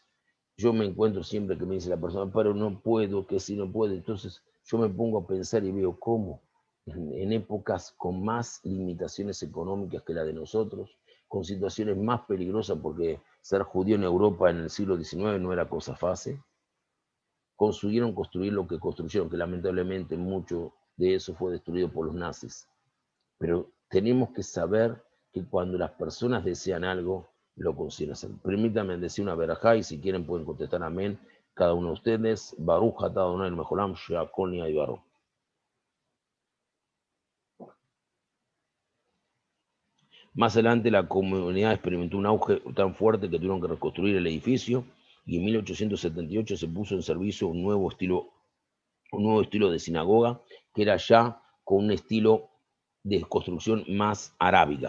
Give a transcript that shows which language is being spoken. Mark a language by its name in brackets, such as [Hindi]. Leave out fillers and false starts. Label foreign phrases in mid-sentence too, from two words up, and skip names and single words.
[Spanish] yo me encuentro siempre que me dice la persona, pero no puedo, que si no puedo, entonces yo me pongo a pensar y veo cómo en épocas con más limitaciones económicas que la de nosotros, con situaciones más peligrosas, porque ser judío en Europa en el siglo XIX no era cosa fácil, consiguieron construir lo que construyeron, que lamentablemente mucho de eso fue destruido por los nazis. Pero tenemos que saber que cuando las personas desean algo, lo consiguen hacer. Permítanme decir una verajá y si quieren pueden contestar amén. Cada uno de ustedes, [Hebrew] ברוך אתה אדוני אל מהעולם, שהכל נהיה בדברו. [Spanish] Más adelante la comunidad experimentó un auge tan fuerte que tuvieron que reconstruir el edificio y en 1878 se puso en servicio un nuevo estilo de sinagoga que era ya con un estilo de construcción más arábiga.